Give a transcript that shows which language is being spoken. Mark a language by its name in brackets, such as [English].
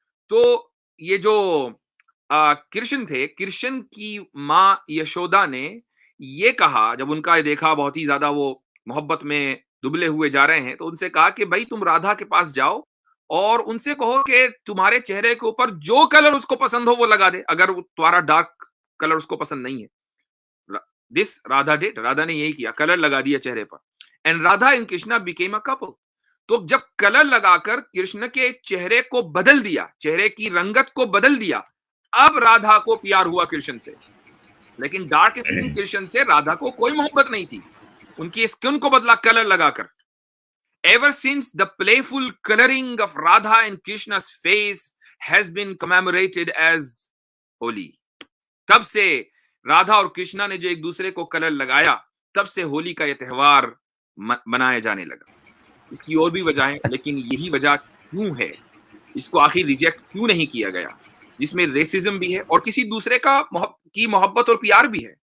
[Urdu] تو یہ جو کرشن تھے, کرشن کی ماں یشودا نے یہ کہا, جب ان کا دیکھا بہت ہی زیادہ وہ محبت میں دبلے ہوئے جا رہے ہیں, تو ان سے کہا کہ بھائی تم رادھا کے پاس جاؤ اور ان سے کہو کہ تمہارے چہرے کے اوپر جو کلر اس کو پسند ہو وہ لگا دے, اگر تمہارا ڈارک کلر اس کو پسند نہیں ہے. [English] This Radha did. [Urdu] رادھا نے یہی کیا, کلر لگا دیا چہرے پر. [English] And Radha and Krishna became a couple. [Urdu] تو جب کلر لگا کر کرشن کے چہرے کو بدل دیا, چہرے کی رنگت کو بدل دیا, اب رادھا کو پیار ہوا کرشن سے. لیکن ڈارک اسکن کرشن سے رادھا کو کوئی محبت نہیں تھی, ان کی اسکن کو بدلا کلر لگا کر. [English] Ever since, the playful coloring of Radha and Krishna's face has been commemorated as Holi. [Urdu] تب سے رادھا اور کرشنا نے جو ایک دوسرے کو کلر لگایا, تب سے ہولی کا یہ تہوار منایا جانے لگا. اس کی اور بھی وجہ ہے, لیکن یہی وجہ کیوں ہے, اس کو آخر ریجیکٹ کیوں نہیں کیا گیا, جس میں ریسزم بھی ہے اور کسی دوسرے کی محبت اور پیار بھی ہے.